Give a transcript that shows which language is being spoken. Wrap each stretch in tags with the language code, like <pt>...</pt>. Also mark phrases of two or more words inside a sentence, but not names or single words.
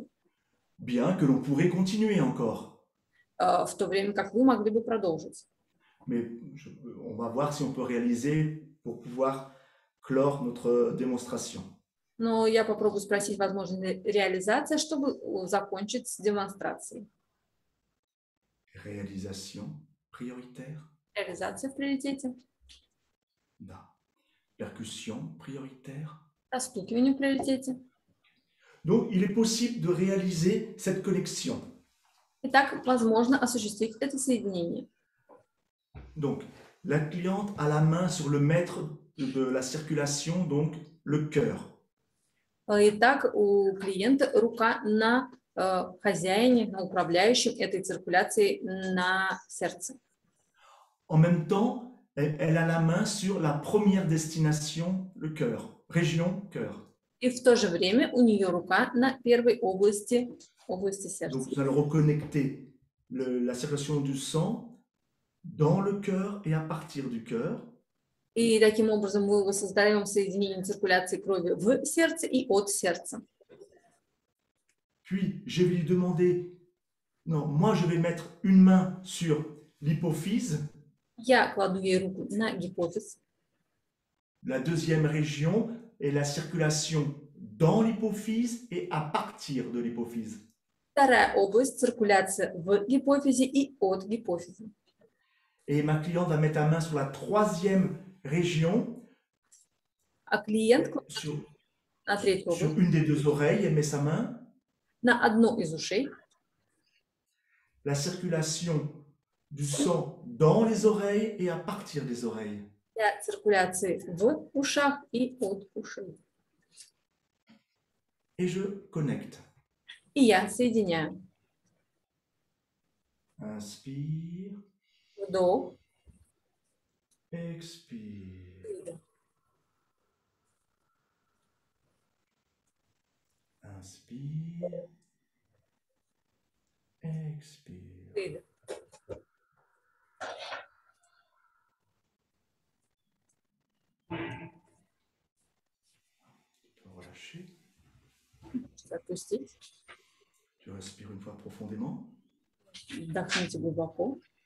<fr>Bien que l'on pourrait continuer encore.</fr> <ru>в то время как вы могли бы продолжить.</ru> <fr>Mais on va voir si on peut réaliser pour pouvoir clore notre démonstration.</fr> <ru>Но я попробую спросить, возможно ли реализация, чтобы закончить с демонстрацией.</ru> <fr>Réalisation prioritaire.</fr> <ru>Реализация в приоритете. Da.</ru> <fr>Percussion prioritaire.</fr> <ru>Растукивание в приоритете.</ru> <fr>Donc, il est possible de réaliser cette connexion.</fr> <ru>Итак, возможно осуществить это соединение.</ru> <fr>Donc, la cliente a la main sur le maître de la circulation, donc le cœur.</fr> <ru>Итак, у клиента рука на хозяине, на управляющем этой циркуляцией на сердце.</ru> <fr>En même temps, elle a la main sur la première destination, le cœur, région cœur.</fr> <ru>И в то же время у нее рука на первой области сердца.</ru> <fr>Donc, nous allons reconnecter la circulation du sang dans le cœur et à partir du cœur.</fr> <ru>И таким образом мы воссоздаем соединение циркуляции крови в сердце и от сердца.</ru> <fr>Puis, je vais lui demander, non, moi je vais mettre une main sur l'hypophyse,</fr> <ru>Я кладу ей руку на гипофиз.</ru> <fr>la deuxième région est la circulation dans l'hypophyse et à partir de l'hypophyse.</fr> <ru>Вторая область циркуляция в гипофизе и от гипофиза.</ru> <fr>Et ma cliente va mettre la main sur la troisième région,</fr> <ru>А клиент</ru> <fr>sur</fr> <ru>на третью область,</ru> <fr>une des deux oreilles, elle met sa main.</fr> <ru>на одну из ушей.</ru> <fr>La circulation du sang dans les oreilles et à partir des oreilles.</fr> <ru>Для циркуляции в ушах и от ушей.</ru> <fr>Et je connecte.</fr> <ru>И я соединяю.</ru> <fr>Inspire,</fr> <ru>Вдох.</ru> <fr>expire.</fr> <ru>Выдох.</ru> <fr>Inspire, expire.</fr> <ru>Выдох.</ru> <fr>Tu peux relâcher.</fr> <ru>Отпустить.</ru> <fr>Tu respires une fois profondément.</fr> <ru>Вдохните глубоко.</ru>